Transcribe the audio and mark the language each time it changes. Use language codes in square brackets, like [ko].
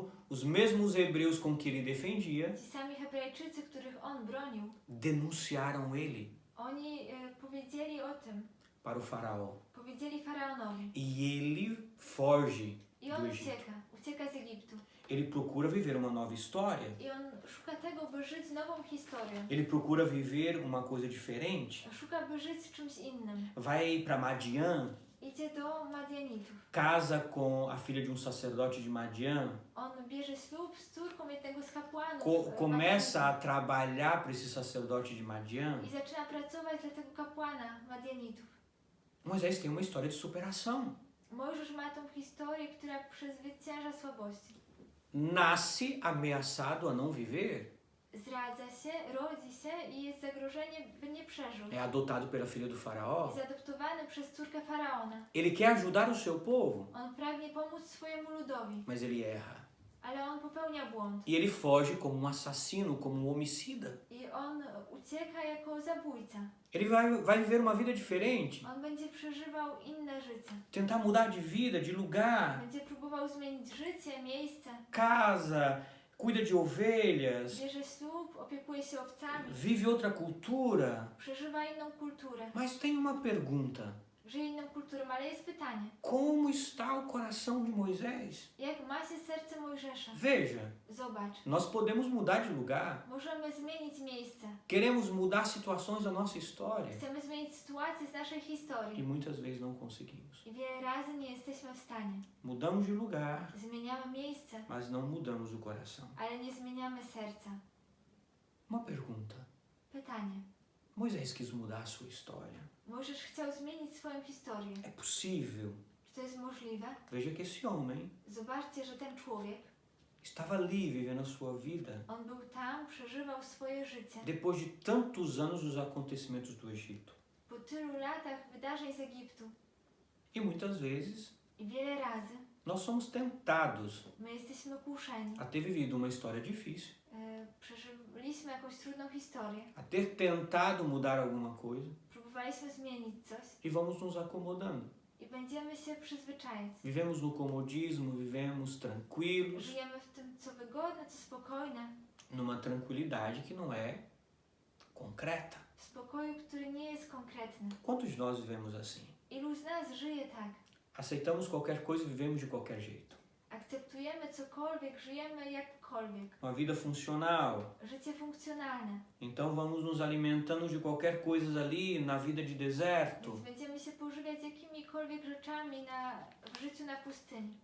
[pt] os mesmos hebreus com que ele defendia [pl] ci sami Hebrajczycy, których on bronił, [pt] denunciaram ele [pl] oni powiedzieli o tym, [pt] para o faraó. [pl] powiedzieli Faraonowi. [pt] E ele foge [pl] I [pt] do [pl] on [pt] Egito. [pl] ucieka z Egiptu. [pt] Ele procura viver uma nova história. [pl] I on szuka tego, by żyć nową historią. [pt] Ele procura viver uma coisa diferente. [pl] Szuka, by żyć czymś innym. [pt] Vai para Madian, [pl] Idzie do Madianitów. [pt] casa com a filha de sacerdote de Madian, [pl] On bierze ślub z córką jednego z kapłanów. [pt] começa a trabalhar para esse sacerdote de Madian. [pl] I zaczyna pracować dla tego kapłana Madianitów. [pt] Moisés tem uma história de superação. [pl] Mojżesz ma tą historię, która przezwycięża słabości. [pt] Nasce ameaçado a não viver. [pl] Zdradza się, rodzi się i jest zagrożenie, by nie przeżył. [pt] É adotado pela filha do faraó. [pl] Jest adoptowany przez córkę Faraona. [pt] Ele quer ajudar o seu povo, [pl] On pragnie pomóc swojemu ludowi, [pt] mas ele erra. [pl] ale on popełnia błąd. [pt] E ele foge como assassino, como homicida. [pl] I on ucieka jako zabójca. [pt] Ele vai viver uma vida diferente, [pl] On będzie przeżywał inne życie. [pt] tentar mudar de vida, de lugar, [pl] Będzie próbował zmienić życie, miejsce. [pt] casa, cuida de ovelhas, [pl] Bierze ślub, opiekuje się owcami. [pt] vive outra cultura. [pl] Przeżywa inną kulturę. [pt] Mas tem uma pergunta: [pl] Żyje inną kulturą, ale jest pytanie. [pt] como está o coração de Moisés? [pl] Jak ma się serce Mojżesza? [pt] Veja, [pl] Zobacz. [pt] nós podemos mudar de lugar, [pl] Możemy zmienić miejsce. [pt] queremos mudar situações da nossa história [pl] Chcemy zmienić sytuację z naszej [pt] e [pl] historii. [pt] muitas vezes não conseguimos. [pl] I wiele razy nie jesteśmy w stanie. [pt] Mudamos de lugar, [pl] Zmieniamy miejsce, [pt] mas não mudamos o coração. [pl] ale nie zmieniamy serca. [pt] Uma pergunta: [pl] Pytanie. [pt] Moisés quis mudar a sua história. [pl] Mojżesz chciał zmienić swoją historię. [pt] É possível? [pl] Czy to jest możliwe? [pt] Veja que esse homem [pl] Zobaczcie, że ten człowiek, [pt] estava ali vivendo a sua vida [pl] on był tam, przeżywał swoje życie. [pt] depois de tantos anos dos acontecimentos do Egito. [pl] Po tylu latach wydarzeń z Egiptu. [pt] E muitas vezes [pl] I wiele razy [pt] nós somos tentados [pl] my jesteśmy kuszeni. [pt] a ter vivido uma história difícil, [pl] Przeżyliśmy jakąś trudną historię. [pt] a ter tentado mudar alguma coisa [pl] Próbowaliśmy zmienić coś [pt] e vamos nos acomodando. [pl] i będziemy się przyzwyczajać. [pt] Vivemos no comodismo, vivemos tranquilos, [pl] Żyjemy w tym, co wygodne, co spokojne. [pt] numa tranquilidade que não é concreta. [pl] W spokoju, który nie jest konkretny. [pt] Quantos de nós vivemos assim? [pl] Ilu z nas żyje tak? [pt] Aceitamos qualquer coisa e vivemos de qualquer jeito. [pl] Akceptujemy cokolwiek, żyjemy jakkolwiek. [pt] Uma vida funcional. [pl] Życie funkcjonalne. [pt] Então vamos nos alimentando de qualquer coisa ali na vida de deserto. [pl] Więc będziemy się pożywiać jakimikolwiek rzeczami w życiu na pustyni.